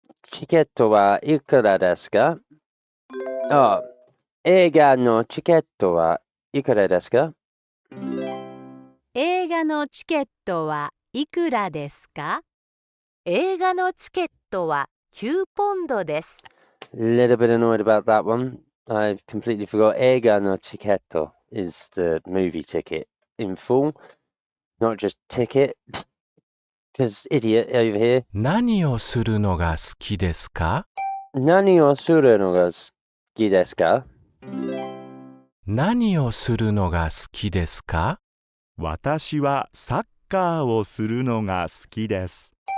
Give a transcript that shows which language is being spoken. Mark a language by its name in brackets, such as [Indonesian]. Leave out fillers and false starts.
[Japanese] チケットはいくらですか? 映画のチケットはいくらですか? 映画のチケットはいくらですか? 映画のチケットは9ポンドです。 [English] Little bit annoyed about that one. I completely forgot. 映画のチケット is the movie ticket in full, not just ticket. Because idiot over here. [Japanese] 何をするのが好きですか? 何をするのが好きですか? 何をするのが好きですか? 私はサッカーをするのが好きです。